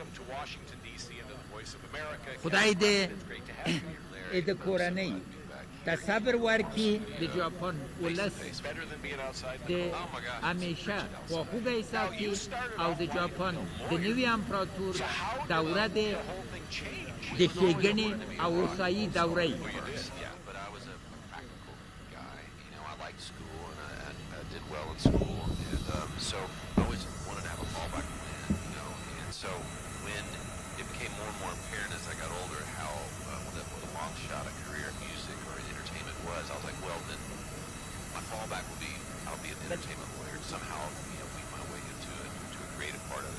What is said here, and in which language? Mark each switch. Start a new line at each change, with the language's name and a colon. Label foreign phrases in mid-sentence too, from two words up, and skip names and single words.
Pashto: خدای دې د کورنۍ که صبر ورکی د ژاپن ولس د همیشه خواخوږی ساتي او د ژاپن د نوي امپراتور دوره د ښېګڼې او هوسایي دوره یي.
English: So I always wanted to have a fallback plan, you know, and so when it became more and more apparent as I got older how what a long shot a career in music or in entertainment was, I was like, well, then my fallback will be I'll be an entertainment lawyer and somehow, you know, weave my way into a creative part of it.